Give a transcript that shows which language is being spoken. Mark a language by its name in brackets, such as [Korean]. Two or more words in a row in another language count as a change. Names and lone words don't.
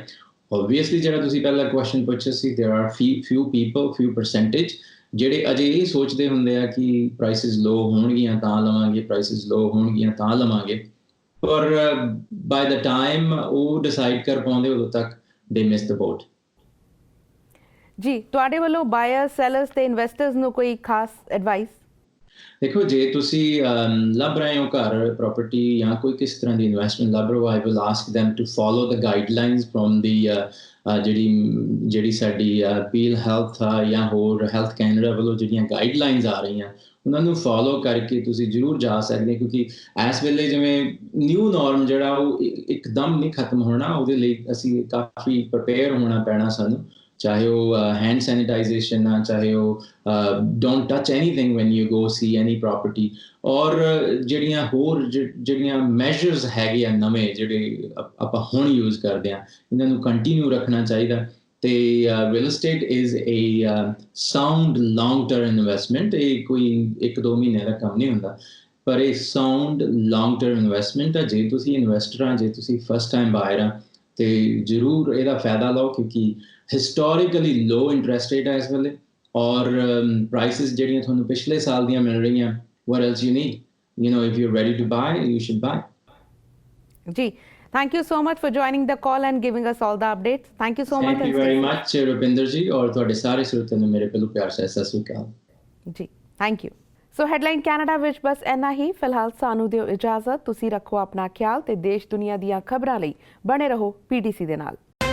[Punjabi] ਓਬਵੀਅਸਲੀ ਜਿਹੜਾ ਤੁਸੀਂ ਪਹਿਲਾ ਕੁਐਸਚਨ ਪੁੱਛਿਆ ਸੀ, [English] there are few people, few percentage [Punjabi] ਜਿਹੜੇ ਅਜੇ ਇਹ ਸੋਚਦੇ ਹੁੰਦੇ ਆ ਕਿ [English] prices low [Punjabi] ਹੋਣਗੀਆਂ ਤਾਂ ਲਵਾਂਗੇ, [English] prices low [Punjabi] ਹੋਣਗੀਆਂ ਤਾਂ ਲਵਾਂਗੇ, ਪਰ [English] by the time [Punjabi] ਉਹ ਡਿਸਾਈਡ ਕਰ ਪਾਉਂਦੇ ਉਦੋਂ ਤੱਕ [English] they miss the boat. [Punjabi] ਜੀ, ਤੁਹਾਡੇ ਵੱਲੋਂ [English] buyers, sellers [Punjabi] ਤੇ ਇਨਵੈਸਟਰਸ ਨੂੰ ਕੋਈ ਖਾਸ ਐਡਵਾਈਸ? ਦੇਖੋ, ਜੇ ਤੁਸੀਂ ਲੱਭ ਰਹੇ ਹੋ ਘਰ, ਪ੍ਰਾਪਰਟੀ ਜਾਂ ਕੋਈ ਕਿਸ ਤਰ੍ਹਾਂ ਦੀ ਇਨਵੈਸਟਮੈਂਟ ਲੱਭ ਰਹੇ ਹੋ, [English] I will ask them to follow the guidelines from the [Punjabi] ਜਿਹੜੀ ਸਾਡੀ ਪੀਲ ਹੈਲਥ ਆ ਜਾਂ ਹੋਰ ਹੈਲਥ ਕੈਨੇਡਾ ਵੱਲੋਂ ਜਿਹੜੀਆਂ ਗਾਈਡਲਾਈਨਸ ਆ ਰਹੀਆਂ, ਉਹਨਾਂ ਨੂੰ ਫੋਲੋ ਕਰਕੇ ਤੁਸੀਂ ਜ਼ਰੂਰ ਜਾ ਸਕਦੇ, ਕਿਉਂਕਿ ਇਸ ਵੇਲੇ ਜਿਵੇਂ [English] new norm [Punjabi] ਜਿਹੜਾ ਉਹ ਇੱਕਦਮ ਨਹੀਂ ਖਤਮ ਹੋਣਾ, ਉਹਦੇ ਲਈ ਅਸੀਂ ਕਾਫੀ ਪ੍ਰਿਪੇਅਰ ਹੋਣਾ ਪੈਣਾ ਸਾਨੂੰ। ਚਾਹੇ ਉਹ [English] hand sanitation [Punjabi] ਆ, ਚਾਹੇ ਉਹ [English] don't touch anything when you go see any property, [Punjabi] ਔਰ ਜਿਹੜੀਆਂ ਹੋਰ ਜਿਹੜੀਆਂ ਮੈਜਰਸ ਹੈਗੇ ਆ ਨਵੇਂ, ਜਿਹੜੇ ਆਪਾਂ ਹੁਣ ਯੂਜ਼ ਕਰਦੇ ਹਾਂ, ਇਹਨਾਂ ਨੂੰ ਕੰਟੀਨਿਊ ਰੱਖਣਾ ਚਾਹੀਦਾ। [English] ਤੇ real estate is a sound long term investment. [Punjabi] ਇਹ ਕੋਈ 1-2 ਮਹੀਨੇ ਦਾ ਕੰਮ ਨਹੀਂ ਹੁੰਦਾ, ਪਰ ਇਹ [English] sound long term investment [Punjabi] ਆ। ਜੇ ਤੁਸੀਂ ਇਨਵੈਸਟਰ ਆ, ਜੇ ਤੁਸੀਂ [English] first time buyer [Punjabi] ਆ, ਤੇ ਜ਼ਰੂਰ ਇਹਦਾ ਫਾਇਦਾ ਲਓ, ਕਿਉਂਕਿ [English] historically low interest rate [Punjabi] ਹੈ ਇਸ ਵੇਲੇ, ਔਰ ਪ੍ਰਾਈਸਿਸ ਜਿਹੜੀਆਂ ਤੁਹਾਨੂੰ ਪਿਛਲੇ ਸਾਲ ਦੀਆਂ ਮਿਲ ਰਹੀਆਂ, [English] what else you need, you know, if you're ready to buy, you should buy. ਜੀ, thank you so much for joining the call and giving us all the updates. Thank you so much. Thank you very much [Punjabi] ਰੁਪਿੰਦਰ ਜੀ, ਔਰ ਤੁਹਾਡੇ ਸਾਰੇ ਸਰੋਤਿਆਂ ਨੂੰ ਮੇਰੇ ਵੱਲੋਂ ਪਿਆਰ ਸਤਿ ਸ਼੍ਰੀ ਅਕਾਲ ਜੀ। [English] thank you. [Punjabi] ਸੋ ਹੈਡਲਾਈਨ ਕੈਨੇਡਾ ਵਿੱਚ ਬਸ ਇੰਨਾ ਹੀ। ਫਿਲਹਾਲ ਸਾਨੂੰ ਦਿਓ ਇਜਾਜ਼ਤ। ਤੁਸੀਂ ਰੱਖੋ ਆਪਣਾ ਖਿਆਲ ਤੇ ਦੇਸ਼ ਦੁਨੀਆ ਦੀਆਂ ਖਬਰਾਂ ਲਈ ਬਣੇ ਰਹੋ PTC ਦੇ ਨਾਲ।